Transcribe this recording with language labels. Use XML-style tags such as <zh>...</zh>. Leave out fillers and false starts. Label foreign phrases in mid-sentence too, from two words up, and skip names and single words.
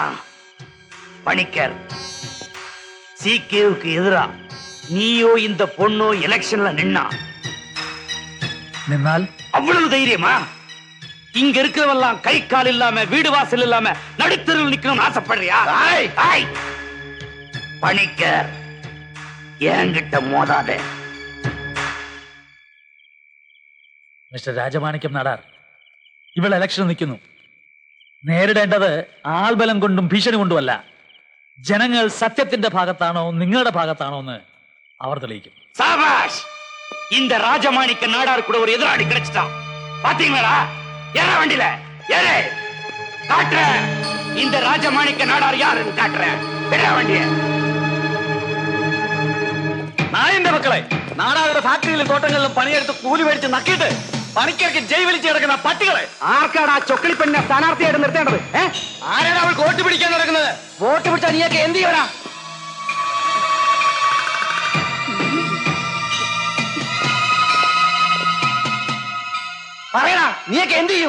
<ta>பணிக்கர், சீக்கியவுக்கு எதிரா நீயோ இந்த பொண்ணோ எலெக்ஷன்ல நின்னால் அவ்வளவு தைரியமா? இங்க இருக்கிறவெல்லாம் கை கால் இல்லாம வீடு வாசல் இல்லாம நடுத்தருவில் நிக்கணும்னு ஆசைப்படுறியா? பணிக்கர் என்கிட்ட மோதாதே.</ta> <ml>മിസ്റ്റർ രാജമാണിക്യം നാടാർ, ഇവിടെ ഇലക്ഷൻ നിൽക്കുന്നു. നേരിടേണ്ടത് ആൾബലം കൊണ്ടും ഭീഷണി കൊണ്ടുമല്ല. ജനങ്ങൾ സത്യത്തിന്റെ ഭാഗത്താണോ നിങ്ങളുടെ ഭാഗത്താണോ എന്ന് അവർ തെളിയിക്കും.</ml> <ta>சாபாஷ்! இந்த ராஜமாணிக்க நாடார் கூட ஒரு எதிராளி கிடைச்சிட்டான். பாத்தீங்களா? ஏற வண்டியில ஏறு. காட்டுற இந்த ராஜமாணிக்க நாடார் யாருன்னு காட்டுறேன். ஏற வண்டிய.</ta> <ml>നായന്റെ മക്കളെ, നാടാരുടെ ഫാക്ടറിയിലും തോട്ടങ്ങളിലും പണിയെടുത്ത് കൂലി മേടിച്ച് നക്കിയിട്ട് പണിക്കർക്ക് ജയ് വിളിച്ച് കിടക്കുന്ന പട്ടികളെ. ആർക്കാണ് ആ ചൊക്കിളി പെണ്ണെ സ്ഥാനാർത്ഥിയായിട്ട് നിർത്തേണ്ടത്? ആരാണ് അവൾ വോട്ട് പിടിക്കാൻ നടക്കുന്നത്? വോട്ട് പിടിച്ചാൽ നീയൊക്കെ എന്ത് ചെയ്യണ? പറയടാ, നീയൊക്കെ എന്ത് ചെയ്യും?</ml>